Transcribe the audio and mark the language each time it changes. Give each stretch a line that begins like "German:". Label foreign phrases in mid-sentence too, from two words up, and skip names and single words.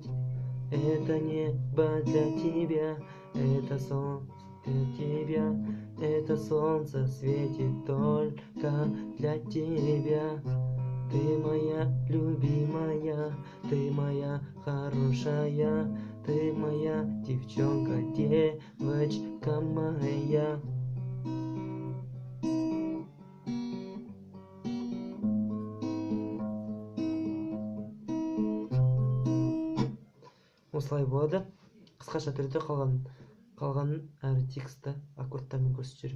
Russian: Это небо для тебя, это солнце для тебя, это солнце светит только для тебя. Ты моя любимая, ты моя хорошая, ты моя девчонка, девочка моя.
Kazakh: Осылай болады. Қысқаша түрде қалғанын әрі тексті аккордтармен көрсетіп жүрмін.